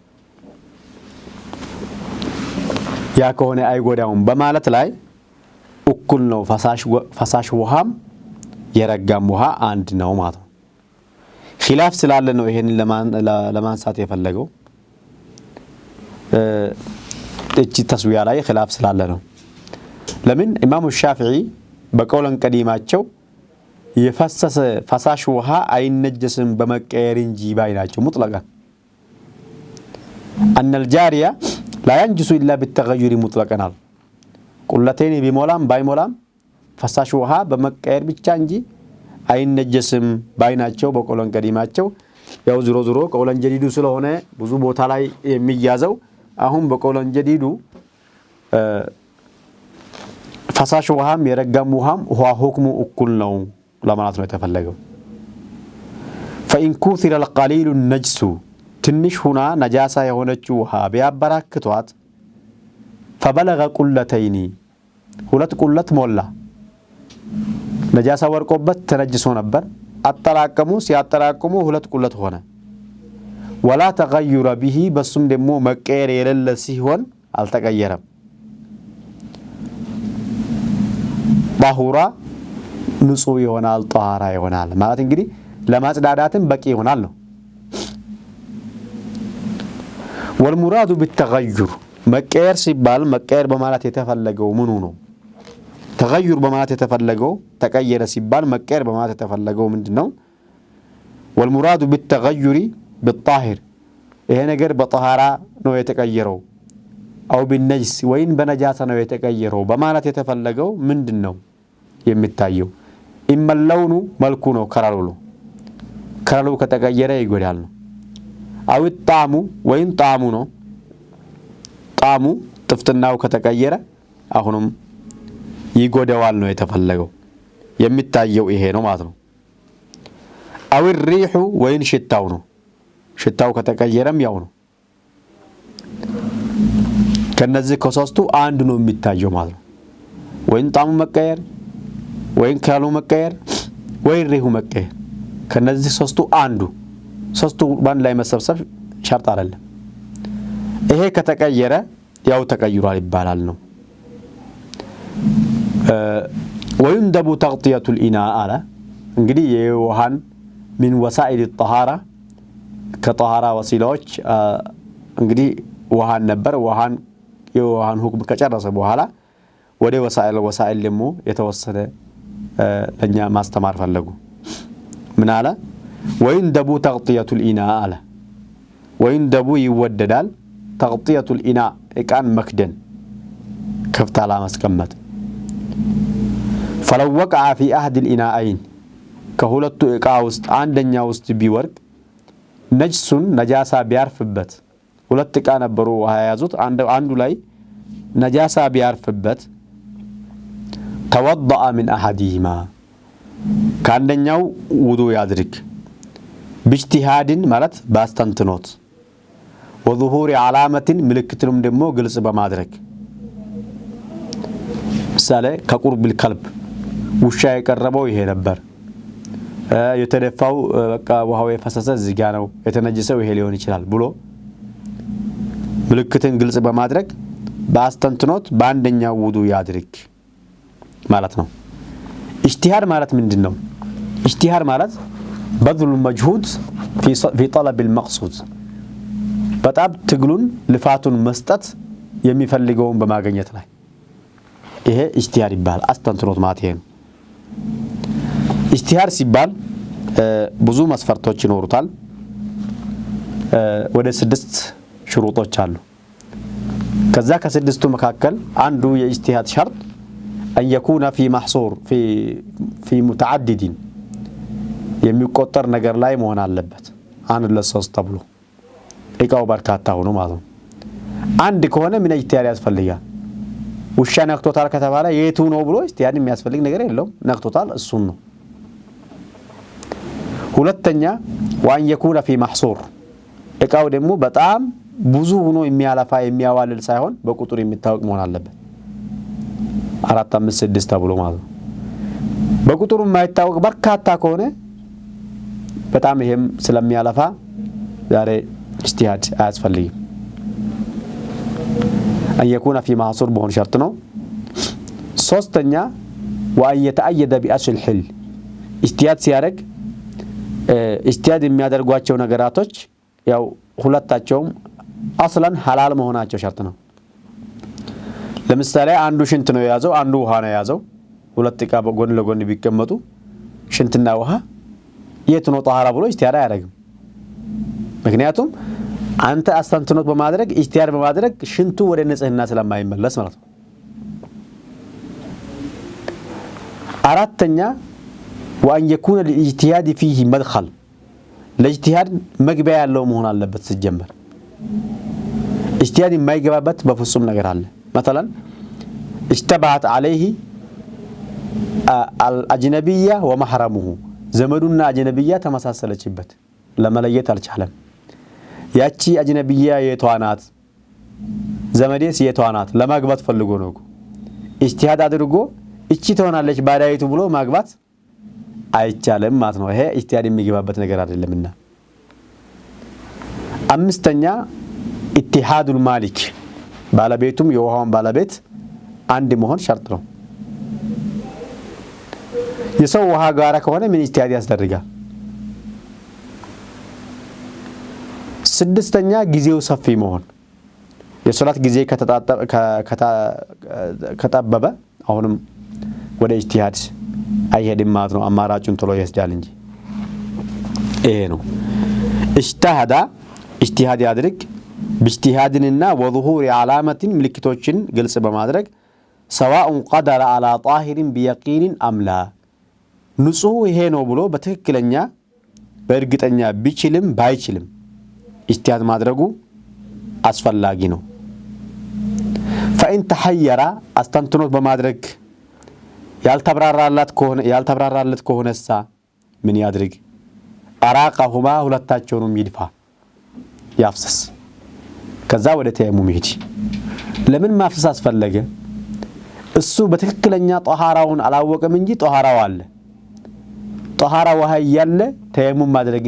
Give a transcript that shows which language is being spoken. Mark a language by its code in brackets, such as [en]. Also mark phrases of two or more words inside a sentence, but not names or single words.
[am] ያ ከሆነ አይጎዳውም በማለት ላይ እኩል ነው። ፈሳሽ ውሃም የረጋም ውሃ አንድ ነው ማለት ነው። ኺላፍ ስላለ ነው ይሄንን ለማንሳት የፈለገው። እቺ ተስዊያ ላይ ኺላፍ ስላለ ነው። ለምን ኢማሙ ሻፊዒ በቀውለን ቀዲማቸው የፈሰሰ ፈሳሽ ውሃ አይነጀስም በመቀየር እንጂ ባይናቸው ሙጥለቃ [ar] أن الجارية لا ينجس إلا بالتغير مطلقا [am] ቁለተይን ቢሞላም ባይሞላም ፈሳሽ ውሃ በመቀየር ብቻ እንጂ አይነጀስም ባይናቸው በቀውለን ቀዲማቸው። ያው ዝሮ ቀውለን ጀዲዱ ስለሆነ ብዙ ቦታ ላይ የሚያዘው አሁን በቀውለን ጀዲዱ ፈሳሽ ውሃም የረጋም ውሃም ውሃ ሁክሙ እኩል ነው ለማለት ነው የተፈለገው። [ar] فإن كثر القليل النجس [am] ትንሽ ሁና ነጃሳ የሆነችው ውሃ ቢያበራክቷት فبلغ ቁለተይን ሁለት ቁለት ሞላ ነጃሳ ወርቆበት ተነጅሶ ነበር አጠራቀሙ ሲያጠራቀሙ ሁለት ቁለት ሆነ [ar] ولا تغير به [am] በሱም ደግሞ መቀየር የሌለ ሲሆን አልተቀየረም ባሁራ ንጹህ ይሆናል ጧሃራ ይሆናል ማለት እንግዲህ ለማጽዳዳትም በቂ ይሆናል ነው [ar] والمراد بالتغير [am] መቀየር ሲባል መቀየር በማለት የተፈለገው ምኑ ነው ተغير በማለት የተፈለገው ተቀየረ ሲባል መቀየር በማለት የተፈለገው ምንድነው [ar] والمراد بالتغير بالطاهر [am] ይሄ ነገር በጧሃራ ነው የተቀየረው አው بالنجس ወይን በነጃሳ ነው የተቀየረው በማለት የተፈለገው ምንድነው የሚታየው [ar] إما اللون [am] መልኩ ነው ከረሉ ከተቀየረ ይጎዳል ነው አው الطعم ወይን ጣዕሙ ነው ጣዕሙ ጥፍጥናው ከተቀየረ አሁንም ይጎዳዋል ነው የተፈለገው የሚታየው ይሄ ነው ማለት ነው አው الريح ወይን ሽታው ነው ሽታው ከተቀየረም ያው ነው ከነዚህ ከሶስቱ አንድ ነው የሚታየው ማለት ነው ወይን ጣዕሙ መቀየር ወይን ከረሉ መቀየር ወይን ሪሁ መቀየር ከነዚህ ሶስቱ አንዱ ሶስቱ ባንድ ላይ መሰብሰብ ሸርጥ አይደለም ይሄ ከተቀየረ ያው ተቀይሯል ይባላል ነው [ar] ويندب تغطية الإناء على [am] እንግዲህ የውሃን [ar] من وسائل الطهارة [am] ከطهارة ወሲላዎች እንግዲህ ውሃን ነበር የውሃን ሁክም ከጨረሰ በኋላ ወደ ወሳኢል ደግሞ የተወሰነ ለኛ ማስተማር ፈለጉ ምን አለ [ar] ويندب تغطية الإناء على ويندب [am] ይወደዳል [ar] تغطية الإناء [am] እቃን መክደን ከፍታ ማስቀመጥ [ar] فلو وقع في أحد الإناءين [am] ከሁለቱ እቃ ውስጥ አንደኛው ውስጥ ቢወርቅ ነጅሱን ነጃሳ ቢያርፍበት ሁለት እቃ ነበሩ ውሃ ያዙት አንዱ ላይ ነጃሳ ቢያርፍበት [ar] توضأ من أحدهما [am] ከአንደኛው ውዱ ያድርግ باجتهاد ማለት ባስተንትኖት [ar] وظهور علامة [am] ምልክትንም ደግሞ ግልጽ በማድረግ ምሳሌ ከቁርብ الكلب ውሻ የቀረበው ይሄ ነበር የተደፋው በቃ ውሃው የፈሰሰ እዚህ ጋር ነው የተነጀሰው ይሄ ሊሆን ይችላል ብሎ ምልክትን ግልጽ በማድረግ ባስተንትኖት በአንደኛው ውዱ ያድርግ ማለት ነው اجتهاد ማለት ምንድነው اجتهاد ማለት [ar] بذل المجهود في طلب المقصود [am] በጣም ትግሉን ልፋቱን መስጠት የሚፈልገውን በማግኘት ላይ ይሄ اجتهاد ይባላል አስተንትኖት ማለት ይሄ ነው اجتهاد ሲባል ብዙ መስፈርቶች ይኖሩታል ወደ 6 ሽሩጦች አሉ ከዛ ከስድስቱ መካከል አንዱ የاجتهاد [ar] شرط أن يكون في محصور في متعدد [am] የሚቆጠር ነገር ላይ መሆን አለበት አንድ ለሶስት ተብሎ እቃው በርካታ ሆኖ ማለት ነው አንድ ከሆነ ምን اجتهاد ያስፈልጋል ውሻ ነክቶታል ከተባለ የቱ ነው ብሎ اجتهاد የሚያስፈልግ ነገር የለውም ነክቶታል እሱን ነው ሁለተኛ [ar] وأن يكون في محصور [am] እቃው ደግሞ በጣም ብዙ ሆኖ የሚያለፋ የሚያዋልል ሳይሆን በቁጥር የሚታወቅ መሆን አለበት 4 5 6 ተብሎ ማለት ነው በቁጥሩ የማይታወቅ በርካታ ከሆነ በጣም ይሄም ስለሚያለፋ ዛሬ اجتهاد አያስፈልግም [ar] أن يكون في محصور بهون شرط [am] ነው ሶስተኛ [ar] وأن يتأيد بأصل الحل [am] اجتهاد ሲያደርግ اجتهاد የሚያደርጓቸው ነገራቶች ያው ሁለታቸውም አስላን ሐላል መሆናቸው ሸርጥ ነው ለምሳሌ አንዱ ሽንት ነው ያዘው አንዱ ውሃ ነው ያዘው ሁለት እቃ በጎን ለጎን ቢቀመጡ ሽንትና ውሃ የት ነው ጧሃራ ብሎ اجتهاد አያደርግም ምክንያቱም አንተ አስተንትኖት በማድረግ اجتهاد በማድረግ ሽንቱ ወደ ንጽህና ስለማይመለስ ማለት ነው አራተኛ [ar] وأن يكون الاجتهاد فيه مدخل الاجتهاد [am] مغبያ ያለው መሆን አለበት ሲጀመር اجتهاد የማይገባበት በፍጹም ነገር አለ [ar] مثلا اشتبهت عليه الأجنبية ومحرمه [am] ዘመዱና አጅነብያ ተመሳሰለችበት ለመለየት አልቻለም ያቺ አጅነብያ የቷናት ዘመዴስ የቷናት ለማግባት ፈልጎ ነው اجتهاد አድርጎ እቺ ትሆናለች ባዳይቱ ብሎ ማግባት አይቻልም ማለት ነው። ይሄ اجتهاد የሚገባበት ነገር አይደለምና። አምስተኛ [ar] اتحاد المالك [am] ባለቤቱም የውሃውን ባለቤት አንድ መሆን ሸርጥ ነው። የሰው ውሃ ጋራ ከሆነ ምን اجتهاد ያስደርጋል? ስድስተኛ ጊዜው ሰፊ መሆን የሶላት ጊዜ ከታጠበ አሁንም ወደ اجتهاد አይሄድም ማለት ነው። አማራጩን ቶሎ ይወስዳል እንጂ ይሄ ነው። اجتهاد ያድርግ [ar] باجتهادنا وظهور علامات [am] ምልክቶችን ግልጽ በማድረግ [ar] سواء قدر على طاهر بيقين ام لا [am] ንጹህ ይሄ ነው ብሎ በትክክለኛ በእርግጠኛ ቢችልም ባይችልም اجتهاد ማድረጉ አስፈላጊ ነው። [ar] فإن تحير [am] አስተንትኖት በማድረግ ያልተብራራለት ከሆነሳ ምን ያድርግ? አራቀሁማ ሁለታቸውንም ይድፋ ያፍሰስ ከዛ ወደ ተየሙም ይሄድ። ለምን ማፍሰስ አስፈለገ? እሱ በትክክለኛ ጧሃራውን አላወቀም እንጂ ጧሃራው አለ። ጧሃራ ውሃ ያለ ተየሙም ማድረግ